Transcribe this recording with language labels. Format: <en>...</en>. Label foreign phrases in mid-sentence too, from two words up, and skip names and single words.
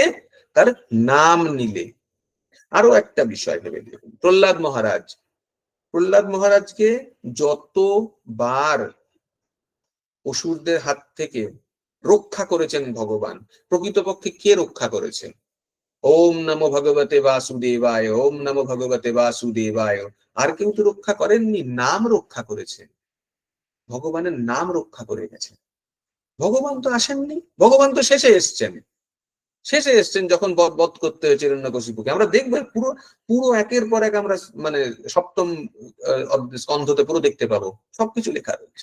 <bn>তার নাম নিলে। আরো একটা বিষয় ভেবে দেখুন, প্রহ্লাদ মহারাজ। প্রহ্লাদ মহারাজকে যতবার অসুরদের হাত থেকে রক্ষা করেছেন ভগবান, প্রকৃতপক্ষে কে রক্ষা করেছেন?</bn> <sa>ওম নমো ভগবতে বাসুদেবায়, ওম নমো ভগবতে বাসুদেবায়।</sa> <bn>আর কেউ তো রক্ষা করেননি, নাম রক্ষা করেছে, ভগবানের নাম রক্ষা করে গেছে। ভগবান তো আসেননি, ভগবান তো শেষে এসছেন। শেষে এসছেন যখন বধ করতে হয়েছে হিরণ্যকশিপুকে। আমরা দেখবো পুরো পুরো একের পর এক আমরা মানে সপ্তম স্কন্ধতে পুরো দেখতে পাবো, সবকিছু লেখা রয়েছে।</bn>